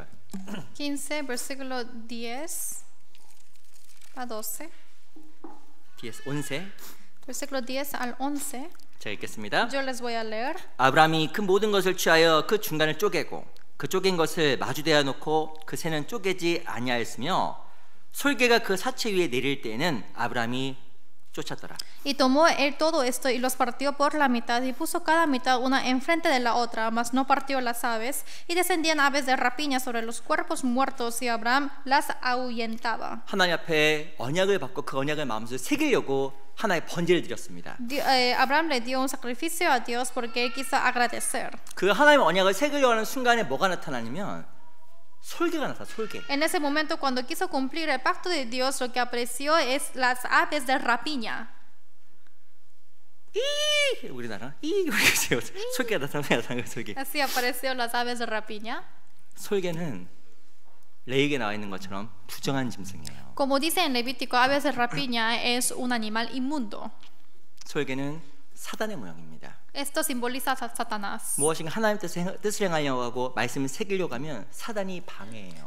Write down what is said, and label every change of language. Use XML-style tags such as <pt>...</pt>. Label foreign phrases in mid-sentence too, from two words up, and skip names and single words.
<es>15, versículo 10 a 12. 11. Versículo 10 al 11.</es> <ko>제가 읽겠습니다.</ko> <es>Yo les voy a leer.</es> <ko>아브라함이 그 모든 것을 취하여 그 중간을 쪼개고 그 쪼갠 것을 마주대어 놓고 그 새는 쪼개지 아니하였으며 솔개가 그 사체 위에 내릴 때에는 아브라함이 쫓았더라.</ko> <es>Y tomó él todo esto y los partió por la mitad y puso cada mitad una enfrente de la otra, mas no partió las aves, y descendían aves de rapiña sobre los cuerpos muertos y Abraham las ahuyentaba.</es> <ko>하나님 앞에 언약을 받고 그 언약을 마음속에 새기려고 하나의 번제를 드렸습니다.</ko> <es>Abraham le dio un sacrificio a Dios porque él quiso agradecer.</es> <ko>그 하나님의 언약을 새기려고 하는 순간에 뭐가 나타나냐면 솔개가 나타. 솔개.</ko> <es>En ese momento cuando quiso cumplir el pacto de Dios, lo que apareció es las aves de rapiña.</es> <ko>우리나라 솔개가 나타나는 솔개.</ko> <es>Así apareció las aves de rapiña.</es> <ko>솔개는 레위기에 나와 있는 것처럼 부정한 짐승이에요.</ko> <es>Como dice en Levítico, aves de rapiña es un animal inmundo.</es> <ko>솔개는 사단의 모형입니다.</ko> <es>Esto simboliza a Satanás.</es> <ko>무엇인가 하나님 뜻을 행하려고 하고 말씀을 새기려고 하면 사단이 방해해요.</ko>